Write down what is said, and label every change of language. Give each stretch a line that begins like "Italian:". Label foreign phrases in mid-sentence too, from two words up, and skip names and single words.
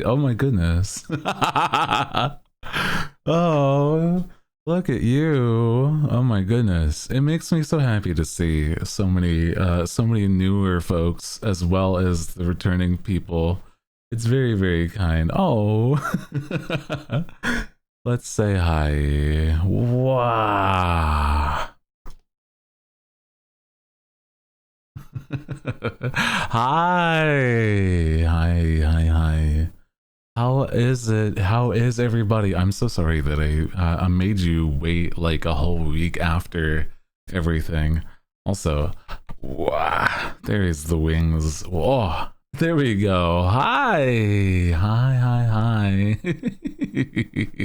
English: Oh my goodness. Oh, look at you. Oh my goodness. It makes me so happy to see so many newer folks as well as the returning people. It's very, very kind. Oh. Let's say hi. Wow. Hi. Hi, hi, hi. How is it? How is everybody? I'm so sorry that I made you wait like a whole week after everything. Also, wow, there is the wings. Oh, there we go. Hi, hi, hi, hi.